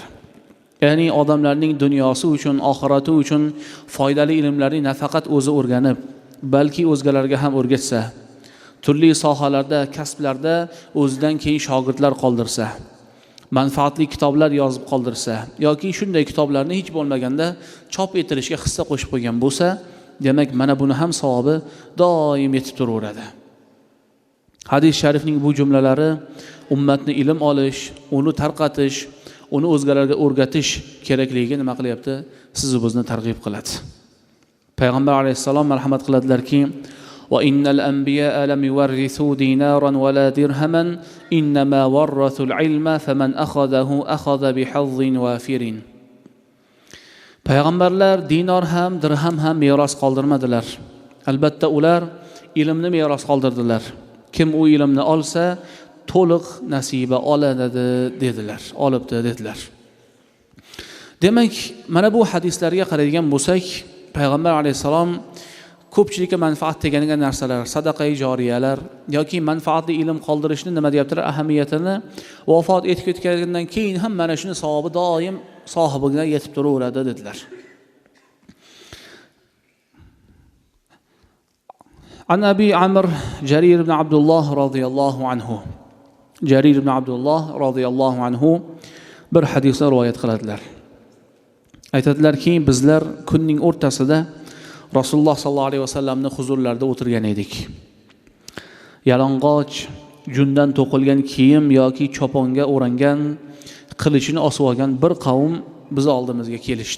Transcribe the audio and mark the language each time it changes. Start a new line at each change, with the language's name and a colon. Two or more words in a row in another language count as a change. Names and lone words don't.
Uzbek: Ya'ni odamlarning dunyosi uchun, oxirati uchun foydali ilmlarni nafaqat o'zi o'rganib, balki o'zgalarga ham o'rgatsa, turli sohalarda, kasblarda o'zidan keyin shogirdlar qoldirsa, manfaatli kitoblar yozib qoldirsa yoki shunday kitoblarni hech bo'lmaganda chop etilishga hissa qo'shib qo'ygan bo'lsa, demak mana buni ham savobi doim yetib turaveradi. Hadis sharifning bu jumlalari ummatni ilm olish, uni tarqatish, uni o'zgalarga o'rgatish kerakligiga nima qilyapti? Sizni bizni targ'ib qiladi. Payg'ambar alayhisalom marhamat qiladilarki:
Arabic: "وإن الأنبياء لم يورثوا دينارا ولا درهما إنما ورثوا العلم فمن أخذه أخذ بحظ وافر."
Uzbek: Payg'ambarlar dinor ham, dirham ham meros qoldirmadilar. Albatta ular ilmni meros qoldirdilar. Kim u ilmni olsa, to'liq nasiba oladi dedilar, olibdi dedilar. Demak, mana bu hadislarga qaraydigan bo'lsak, payg'ambar alayhisalom ko'pchilikka manfaat teganiga narsalar, sadaqai joriyalar yoki manfaatli ilm qoldirishni nima deyaptilar? Ahamiyatini vafot etib ketgandan keyin ham mana shuni savobi doim sohibiga yetib turaveradi dedilar.
Arabic: عن أبي عمرو جرير بن عبد الله رضي الله عنه.
Uzbek: Jarir ibn Abdullah radhiyallohu anhu bir hadisni rivoyat qiladilar. Aytadilarki, bizlar kunning o'rtasida Rasululloh sallallohu alayhi vasallamning huzurlarida o'tirgan edik. Yalang'och, jundan to'qilgan kiyim yoki choponga o'rangan, qilichini osib olgan bir qavm biz oldimizga kelishdi.